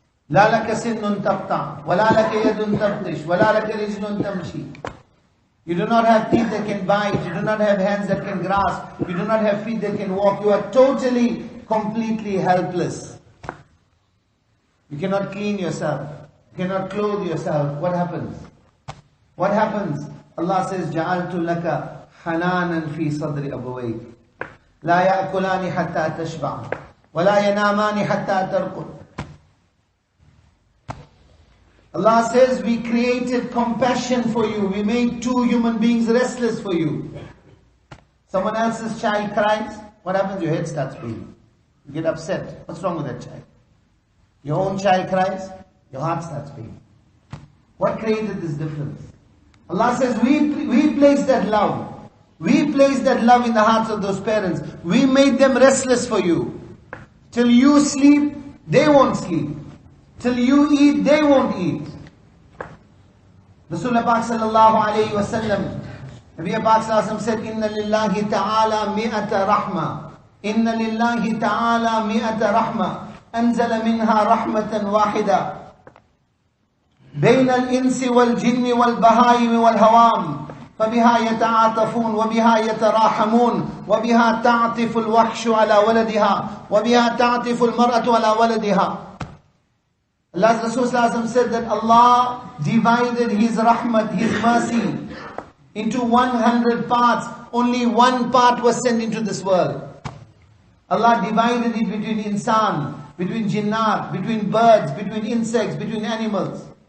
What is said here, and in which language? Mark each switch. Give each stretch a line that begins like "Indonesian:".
Arabic: لا لك سن تقطع ولا لك يد تبطش ولا لك رجل تمشي.
English: You do not have teeth that can bite. You do not have hands that can grasp. You do not have feet that can walk. You are totally, completely helpless. You cannot clean yourself. cannot clothe yourself, what happens? What happens? Allah says,
Arabic: جَعَلْتُ لَكَ حَنَانًا فِي صَدْرِ أَبَوَيْكَ لَا يَأْكُلَانِ حَتَّى تَشْبَعَ وَلَا يَنَامَانِ حَتَّى تَرْقُدَ.
English: Allah says, we created compassion for you. We made two human beings restless for you. Someone else's child cries, what happens? Your head starts beating. You get upset. What's wrong with that child? Your own child cries, your heart starts beating. What created this difference? Allah says, we placed that love. We placed that love in the hearts of those parents. We made them restless for you. Till you sleep, they won't sleep. Till you eat, they won't eat. Rasulullah Pak sallallahu alayhi wa sallam, Nabi Pak sallallahu alayhi wa sallam said,
Arabic: Inna lillahi ta'ala mi'ata rahma. Inna lillahi ta'ala mi'ata rahma. Anzala minha rahmatan wahida. بين الإنس والجن والبهائم والهوام فبها يتعاطفون وبها يتراحمون وبها تعطف الوحش على ولدها وبها تعطف المرأة على ولدها.
English: Allah's Rasul said that Allah divided His rahmat, His mercy into 100 parts. Only one part was sent into this world. Allah divided it between insan, between jinnat, between birds, between insects, between animals.